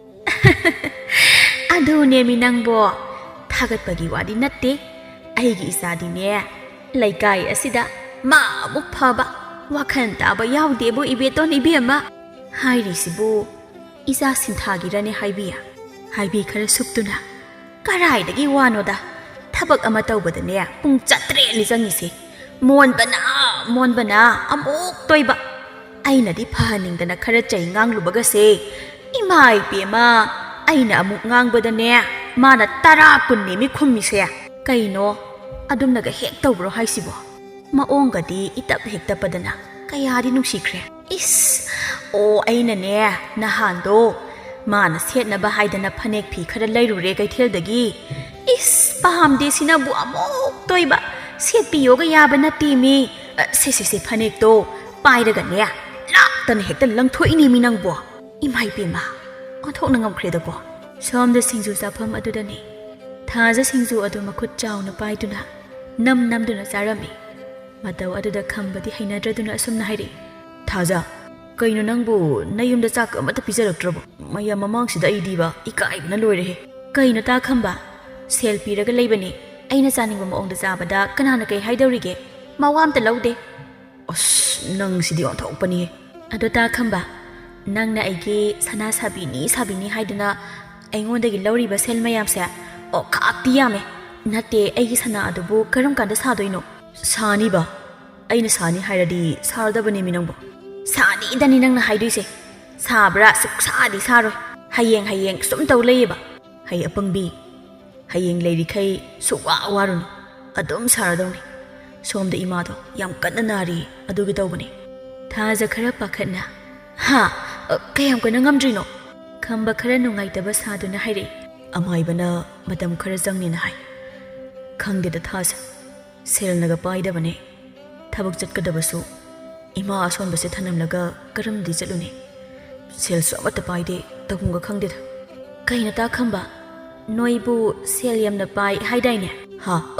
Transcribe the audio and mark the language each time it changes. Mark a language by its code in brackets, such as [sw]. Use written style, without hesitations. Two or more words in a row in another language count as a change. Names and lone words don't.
[mni] adu ne mi nangbo thagat bagi wadi natte aigi isadi ne laikai asida ma muk phaba wakhan taba yaude bo ibeton ibema hairi sibu isa sinthagi rane haibiya haibi khara suktuna karai dagi wanoda tabak ama tawbadane pung chatre li jangise monbana amuk toiba aina di phaningdana khara chai nganglubaga se imai pema aina amuk ngangbadane mana tara kunni mi khummi se kaino adumnaga hek tawbro haisibo maongadi itap hekta padana kayadi nungsikre is o aina ne nahando mana setnaba haidana phanek phi khara lairure kaithel-dagi is pahamde sinabu amok toiba setpiyoga yaba nati mi se phanek to pairaga ne laktana hekta langthoini mi nangbo imai pema onthokna ngamkhre da ko somda singju safam adudani thaja singju adu makhut chauna paiduna namduna charami mataw aduda khambadi hainadraduna asumna hairi thaja kaino nangbu nayumda chak amata pijaraktrabo maya mamangsida aidiba ikaibna loirehe kaino ta khamba sel piraga leibani aina chaningba maongda chabada kanana kai haidawrige mawamta laude as nang sidi onthokpani ado ta khamba nangna aigi sana sabini haiduna aingondagi lauriba sel mayamse o khakti yame nate aigi sana adubu karam kanda sadoino sani ba aina sani hairadi sardabani minangbo sani dani nangna haiduise sabra suksadi saroi hayeng sum taw leiba hay apangbi hayeng leirikai suwa warun adum saradawni somda imado yam kanna nari adugi tawbani thaja khara pakhatna ha kayam kana ngamdrino khamba khara nungaitaba saduna haire amaibana matam khara jangnina hai khangdeda thasa selnaga paidabane thabak chatkadabasu ima asonbase thanamlaga karamdi chalune selsu amata paide tagunga khangdeda kaina ta khamba noibu sel yamna pai haidaine ha